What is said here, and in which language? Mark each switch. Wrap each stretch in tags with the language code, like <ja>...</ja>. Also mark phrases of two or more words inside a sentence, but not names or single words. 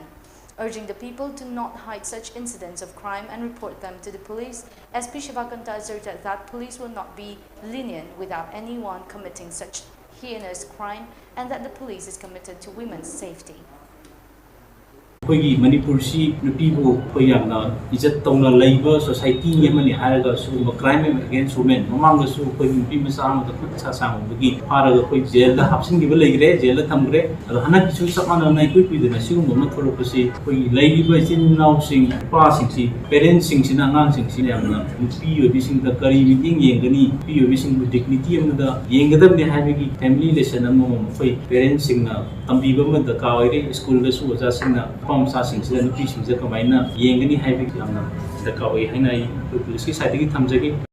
<en>Urging the people to not hide such incidents of crime and report them to the police, SP Shivakanta asserted that police will not be lenient without anyone committing such heinous crime and that the police is committed to women's safety.</en> <mni>ꯑꯩꯈꯣꯏꯒꯤ ꯃꯅꯤꯄꯨꯔꯁꯤ ꯅꯨꯄꯤꯕꯨ ꯑꯩꯈꯣꯏ ꯌꯥꯝꯅ ꯏꯖꯠ ꯇꯧꯅ ꯂꯩꯕ ꯁꯣꯁꯥꯏꯇꯤ ꯑꯃꯅꯤ ꯍꯥꯏꯔꯒ ꯁꯤꯒꯨꯝꯕ</mni> <en>crime against women</en> <mni>ꯃꯃꯥꯡꯗꯁꯨ ꯑꯩꯈꯣꯏꯒꯤ ꯅꯨꯄꯤ ꯃꯆꯥ ꯑꯃꯗ ꯈꯨꯠ ꯁꯥ ꯁꯥꯡꯕꯗꯒꯤ ꯐꯥꯔꯒ ꯑꯩꯈꯣꯏ ꯖꯦꯜꯗ ꯍꯥꯞꯆꯤꯟꯈꯤꯕ ꯂꯩꯈ꯭ꯔꯦ ꯖꯦꯜꯗ ꯊꯝꯈ꯭ꯔꯦ ꯑꯗꯣ ꯍꯟꯗꯛꯀꯤꯁꯨ ꯆꯞ ꯃꯥꯟꯅꯅ ꯏꯀꯨꯏ ꯀꯨꯏꯗꯅ ꯁꯤꯒꯨꯝꯕ ꯑꯃ ꯊꯣꯛꯂꯛꯄꯁꯤ ꯑꯩꯈꯣꯏꯒꯤ ꯂꯩꯔꯤꯕ ꯏꯆꯤꯟ ꯏꯅꯥꯎꯁꯤꯡ ꯅꯨꯄꯥꯁꯤꯡꯁꯤ ꯄꯦꯔꯦꯟꯁꯁꯤꯡꯁꯤꯅ ꯑꯉꯥꯡꯁꯤꯡꯁꯤꯅ ꯌꯥꯝꯅ ꯅꯨꯄꯤ ꯑꯣꯏꯕꯤꯁꯤꯡꯗ ꯀꯔꯤ ꯃꯤꯠꯌꯦꯡ ꯌꯦꯡꯒꯅꯤ ꯅꯨꯄꯤ ꯑꯣꯏꯕꯤꯁꯤꯡꯕꯨ ꯗꯤꯒꯅꯤꯇꯤ ꯑꯃꯗ ꯌꯦꯡꯒꯗꯕꯅꯤ ꯍꯥꯏꯕꯒꯤ</mni> <en>family lesson</en> <mni>ꯑꯃꯃꯝ ꯑꯩꯈꯣꯏ ꯄꯦꯔꯦꯟꯁꯁꯤꯡꯅ ꯇꯝꯕꯤꯕ ꯑꯃ ꯗꯔꯀꯥꯔ ꯑꯣꯏꯔꯦ ꯁ꯭ꯀꯨꯜꯗꯁꯨ ꯑꯣꯖꯥꯁꯤꯡꯅ ꯅꯨꯄꯥ ꯃꯆꯥꯁꯤꯡꯁꯤꯗ ꯅꯨꯄꯤꯁꯤꯡꯁꯤꯗ ꯀꯃꯥꯏꯅ ꯌꯦꯡꯒꯅꯤ ꯍꯥꯏꯕꯒꯤ ꯌꯥꯝꯅ ꯗꯔꯀꯥꯔ ꯑꯣꯏ ꯍꯥꯏꯅ ꯑꯩ ꯑꯩꯈꯣꯏ ꯄꯨꯂꯤꯁꯀꯤ ꯁꯥꯏꯠꯇꯒꯤ ꯊꯝꯖꯒꯦ</mni>